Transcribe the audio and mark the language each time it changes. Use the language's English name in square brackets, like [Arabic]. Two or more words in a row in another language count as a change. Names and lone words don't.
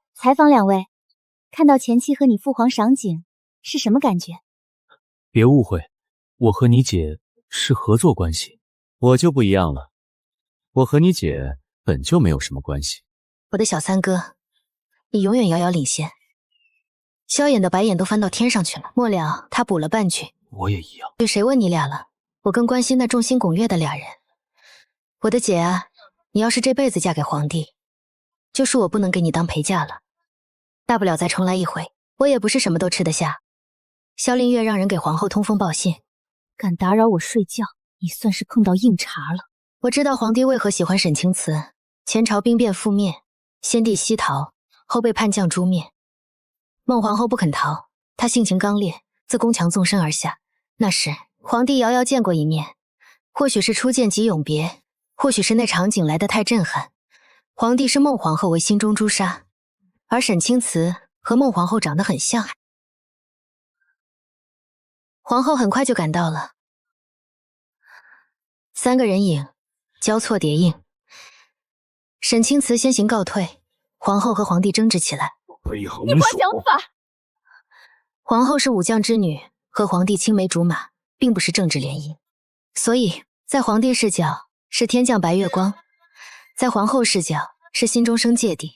[Chinese] 採訪兩位，看到前妻和你父皇賞景，是什麼感覺？別誤會，我和你姐是合作關係。我就不一樣了，我和你姐本就沒有什麼關係。我的小三哥，你永遠遙遙領先。蕭衍的白眼都翻到天上去了，末了他補了半句： 我也一樣。對，誰問你倆了？我更關心那眾星拱月的倆人。我的姐啊，你要是這輩子嫁給皇帝，就是我不能給你當陪嫁了，大不了再重來一回。我也不是什麼都吃得下。蕭凌月讓人給皇後通風報信，敢打擾我睡覺，你算是碰到硬茬了。我知道皇帝為何喜歡沈清慈。前朝兵變覆滅，先帝西逃，後被叛將誅滅。孟皇後不肯逃，她性情剛烈，自宮牆縱身而下。那時皇帝遙遙見過一面，或許是初見即永別，或許是那場景來得太震撼。皇帝視孟皇後為心中朱砂，而沈清慈和孟皇後長得很像。皇后很快就趕到了，3個人影交錯疊映。沈清慈先行告退，皇后和皇帝爭執起來。你不想法？皇後是武將之女，和皇帝青梅竹馬，並不是政治聯姻，所以在皇帝視角是天降白月光，在皇後視角是心中生芥蒂。